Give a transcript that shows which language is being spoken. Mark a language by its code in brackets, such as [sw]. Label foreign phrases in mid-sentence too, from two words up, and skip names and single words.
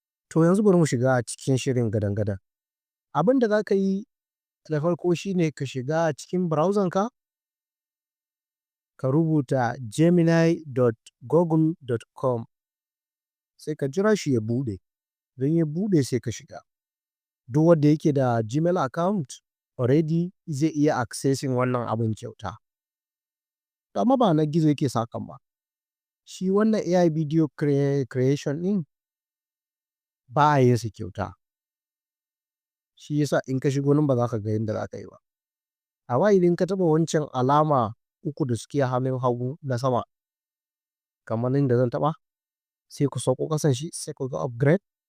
[ha] To yanzu bari mu shiga cikin shirin gadan-gadan. Abin da za ka yi da farko shi ne ka shiga cikin browser-ka, ka rubuta [en] gemini dot google dot com. [ha] Sai ka jira shi ya buɗe. Idan ya buɗe sai ka shiga. Duk wanda yake da Gmail [en] account already [ha] zai iya accessing wannan abin kyauta. To amma ba na gizo yake sakan ba. Shi wannan [en] A I video crea-, creation [ha] ɗin ba a yin sa kyauta. Shi yasa in ka shigo nan ba za ka ga yadda za ka yi ba. Amma idan ka taɓa wancan alama uku da suke hannun hagu na sama, kamar inda zan taɓa, sai ku sauko ƙasan shi, sai ku ga upgrade.